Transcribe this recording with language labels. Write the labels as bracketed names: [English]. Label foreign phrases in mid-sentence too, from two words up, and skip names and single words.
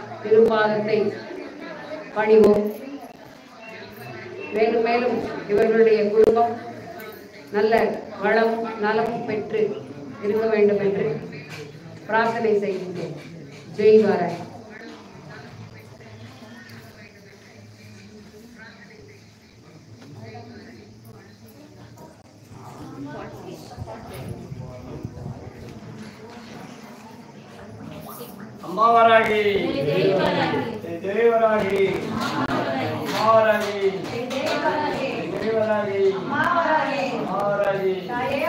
[Tamil] திருப்பாதத்தை பணிவோம். மேலும் மேலும் இவர்களுடைய குடும்பம் நல்ல வளம் நலம் பெற்று இருக்க வேண்டும் என்று பிரார்த்தனை செய்கின்றேன். ஜெய் வாராய். अम्मा वरागी जय वरागी अम्मा वरागी जय वरागी अम्मा वरागी जय